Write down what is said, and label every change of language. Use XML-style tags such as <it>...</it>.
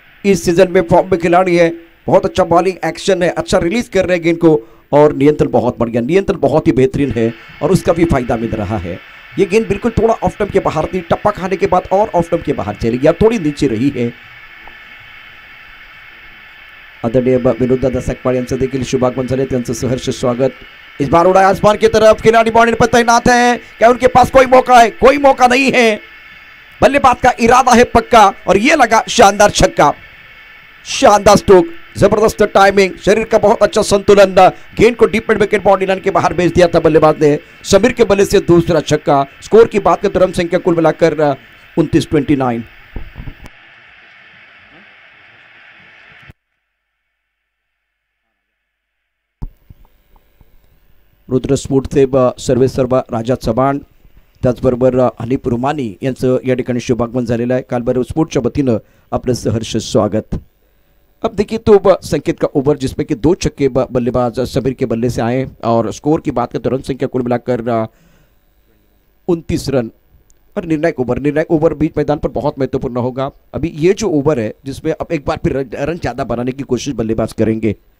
<hi>इस सीजन में फॉर्म में खिलाड़ी है, बहुत अच्छा बॉलिंग एक्शन है, अच्छा रिलीज कर रहे हैं गेंद को और नियंत्रण बहुत बढ़िया, नियंत्रण बहुत ही बेहतरीन है और उसका भी फायदा मिल रहा है। ये गेंद बिल्कुल थोड़ा ऑफ स्टंप के बाहर थी, टप्पा खाने के बाद और ऑफ स्टंप के बाहर चली गई, थोड़ी नीचे रही है।</hi> <mr>आदरणीय विनोद दादा सकपाळ यांचं देखील शुभागमन झाले, त्यांचं सहर्ष स्वागत।</mr> <hi>इस बार उड़ा आसमान की तरफ, खिलाड़ी बॉडी पर तैनात है, क्या उनके पास कोई मौका है? कोई मौका नहीं है, बल्लेबाज का इरादा है पक्का और ये लगा शानदार छक्का, शानदार स्ट्रोक, जबरदस्त टाइमिंग, शरीर का बहुत अच्छा संतुलन, गेंद को deep mid wicket body line के बाहर भेज दिया था बल्लेबाज ने। समीर के बल्ले से दूसरा छक्का। स्कोर की बात करें तो रन संख्या कुल मिलाकर 29-29।</hi> <mr>रुद्र स्फूर्तचे सर्वेसर्वा राजा चव्हाण, त्याचबरोबर हनीफ रुमानी यांचं या ठिकाणी शुभागमन झालेलं आहे। कालभैरव स्पोर्ट्सच्या वतीनं आपलं सहर्ष स्वागत।</mr> <hi>अब देखिए तो संकेत का ओवर जिसमें कि 2 छक्के बल्लेबाज समीर के बल्ले से आए और स्कोर की बात करें तो रन संख्या कुल मिलाकर 29 रन और निर्णायक ओवर बीच मैदान पर बहुत महत्वपूर्ण होगा। अभी ये जो ओवर है जिसमें अब एक बार फिर रन ज़्यादा बनाने की कोशिश बल्लेबाज करेंगे।</hi>